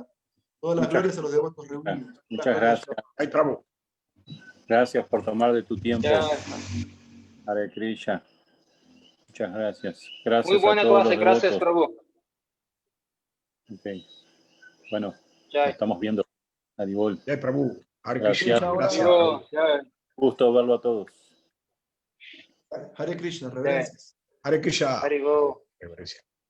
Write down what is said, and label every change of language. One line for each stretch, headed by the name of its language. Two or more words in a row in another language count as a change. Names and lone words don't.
Spanish: Todas las glorias a los devotos reunidos. Muchas gracias. Ahí trabo. Gracias por tomar de tu tiempo. Ya. Hare Krishna. Muchas gracias. Gracias Muy buena a todos clase, los gracias, devotos. Prabhu. Okay. Bueno, Ya. nos estamos viendo. Adibol. Jai Prabhu. Hare Gracias. Krishna. Gracias. Prabhu, ya. Gusto verlo a todos. Hare Krishna, reverencias. Hare Krishna. Hare Go. Reverencia.